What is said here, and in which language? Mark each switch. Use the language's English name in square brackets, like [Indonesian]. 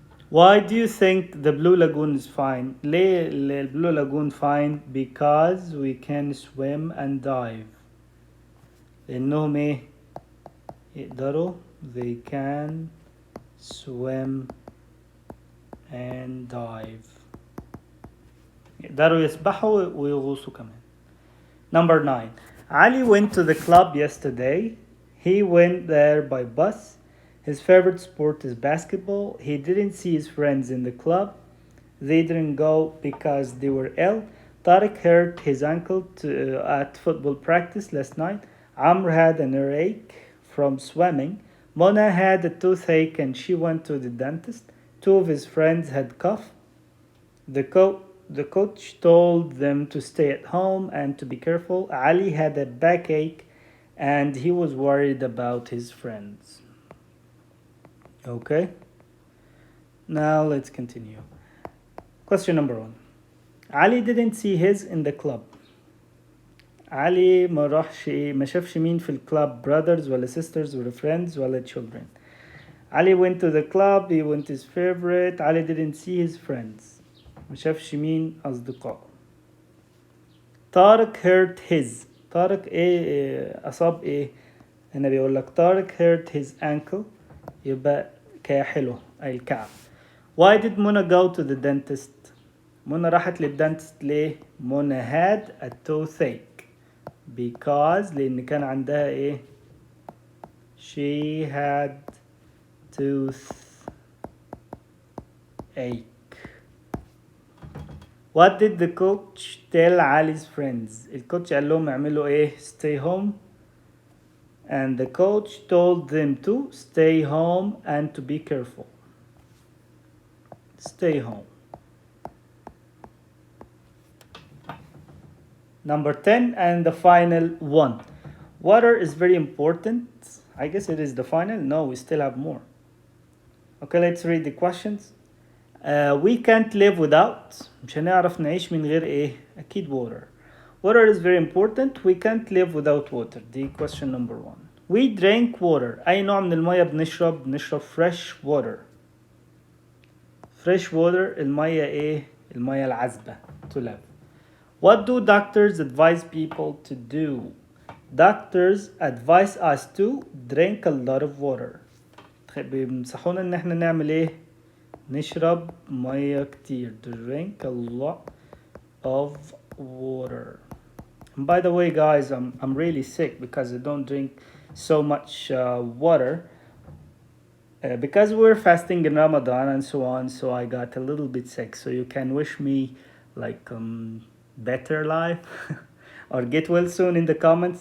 [English] Why do you think the Blue Lagoon is fine? [Arabic] ليه البلو لاجون fine? [English] Because we can swim and dive. [Arabic] لأنهم إيه؟ يقدروا [English] they can swim and dive. [Arabic] يقدروا يسبحوا ويغوصوا كمان. [English] Number 9. Ali went to the club yesterday. He went there by bus. His favorite sport is basketball. He didn't see his friends in the club. They didn't go because they were ill. Tariq hurt his ankle at football practice last night. Amr had an earache from swimming. Mona had a toothache and she went to the dentist. 2 of his friends had cough. The coach told them to stay at home and to be careful. Ali had a backache and he was worried about his friends. Okay, now let's continue. Question number 1. Ali didn't see his in the club. [Arabic] علي ما شافش مين في الكلاب brothers ولا sisters ولا friends ولا children. [English] Ali went to the club. He went his favorite. Ali didn't see his friends. [Arabic] ما شافش مين أصدقائه. [English] Tariq hurt his. [Arabic] طارق إيه أصاب إيه؟ هنا بيقول لك طارق [English] hurt his ankle. [Arabic] يبقى كاحله أي الكعب. [English] Why did Mona go to the dentist? [Arabic] منى راحت للدنتست ليه؟ منى [English] had a toothache because [Arabic] لأن كان عندها إيه؟ [English] she had toothache. What did the coach tell Ali's friends? [Arabic] الكوتش قال لهم اعملوا إيه؟ [English] stay home. And the coach told them to stay home and to be careful. Stay home. Number 10 and the final one. Water is very important. I guess it is the final. No, we still have more. Okay, let's read the questions. We can't live without. [Arabic] مش هنعرف نعيش من غير إيه؟ أكيد water. [English] Water is very important. We can't live without water. The question number 1. We drink water. [Arabic] أي نوع من المية بنشرب؟ بنشرب fresh water. Fresh water المية إيه؟ المية العذبة. [English] To live. What do doctors advise people to do? Doctors advise us to drink a lot of water. [Arabic] بينصحونا إن إحنا نعمل إيه؟ نشرب مية كتير. [English] Drink a lot of water. And by the way, guys, I'm really sick because I don't drink so much water because we're fasting in Ramadan and so on. So I got a little bit sick. So you can wish me like better life or get well soon in the comments.